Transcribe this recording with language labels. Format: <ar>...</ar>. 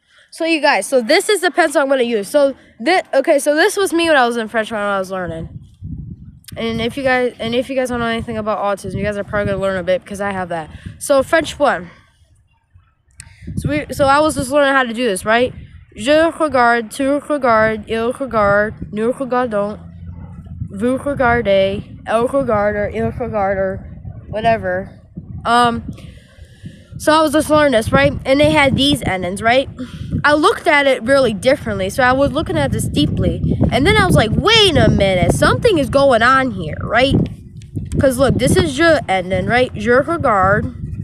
<en>So you guys, so this is the pencil I'm gonna use. So this was me when I was in French when I was learning. And if you guys don't know anything about autism, you guys are probably gonna learn a bit because I have that. So French 1. So I was just learning how to do this, right?</en> <fr>Je regarde, tu regardes, il regarde, nous regardons, vous regardez, elle regarde, il regarde,</fr> <en>or whatever. So I was just learning this, right? And they had these endings, right? I looked at it really differently. So I was looking at this deeply. And then I was like, wait a minute. Something is going on here, right? Because look, this is je ending, right?</en> <fr>Je regarde.</fr>